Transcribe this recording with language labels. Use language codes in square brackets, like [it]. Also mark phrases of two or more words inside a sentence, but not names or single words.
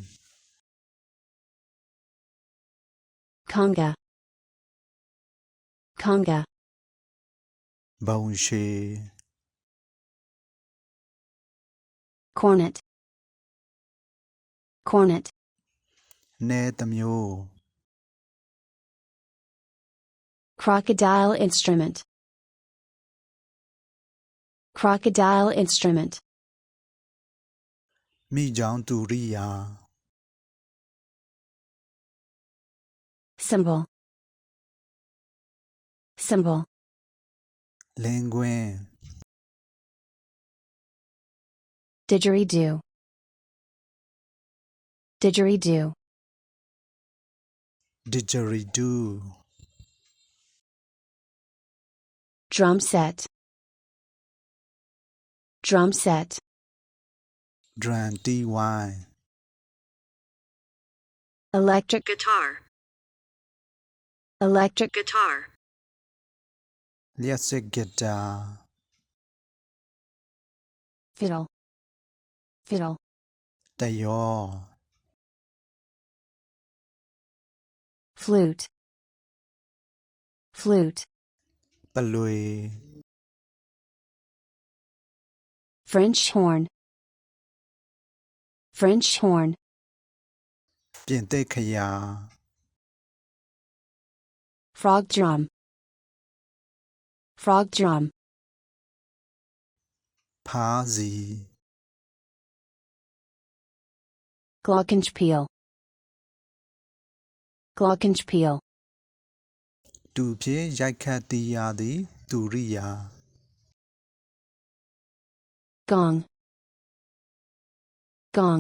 [en] Conga. Conga. [my] ဘုံရှည် [en] Cornet. Cornet. [my] နဲတစ်မျိုး [en] Crocodile instrument. Crocodile instrument. [my] မိချောင်းတူရိယာ [en] Cymbal. Cymbal. [my] လင်းကွင်း [en] Didgeridoo. Didgeridoo. [my] ဒစ်ဂျရီဒူ [en] Drum set. Drum set. [my] ဒရန်တီဝိုင်း [en] Electric guitar. Electric guitar. [my] လျှပ်စစ်ဂီတာ [en] Fiddle. Fiddle. [my] တယော [en] Flute. Flute. [my] ပလွေ [en] French horn. French horn. [my] ပြင်သစ်ခရာ [en] Frog drum. Frog drum. [my] ဖားစီ [en] Glockenspiel. Glockenspiel. [my] တူဖြင့်ရိုက်ခတ်တီးရသည်တူရိယာ [en] Gong. Gong.